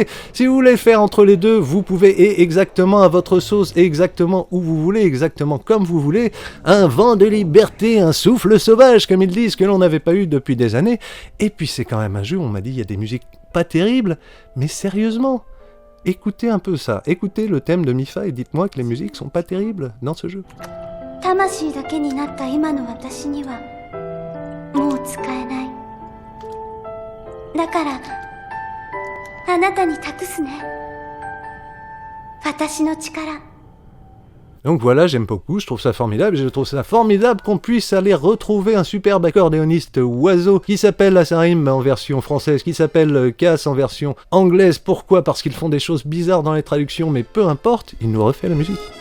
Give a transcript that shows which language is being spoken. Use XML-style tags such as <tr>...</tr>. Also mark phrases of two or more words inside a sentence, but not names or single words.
<fr>Si vous voulez faire entre les deux, vous pouvez, et exactement à votre sauce, et exactement où vous voulez, exactement comme vous voulez. Un vent de liberté, un souffle sauvage, comme ils disent, que l'on n'avait pas eu depuis des années. Et puis c'est quand même un jeu, on m'a dit, il y a des musiques pas terribles, mais sérieusement, écoutez un peu ça, écoutez le thème de Mipha et dites-moi que les musiques sont pas terribles dans ce jeu.</fr> <ja>魂だけになった今の私にはもう使えない。だからあなたに託すね。私の力。</ja> <fr>Donc voilà, j'aime beaucoup, je trouve ça formidable, et je trouve ça formidable qu'on puisse aller retrouver un superbe accordéoniste oiseau qui s'appelle Asarim en version française, qui s'appelle Cass en version anglaise. Pourquoi? Parce qu'ils font des choses bizarres dans les traductions, mais peu importe, il nous refait la musique.</fr>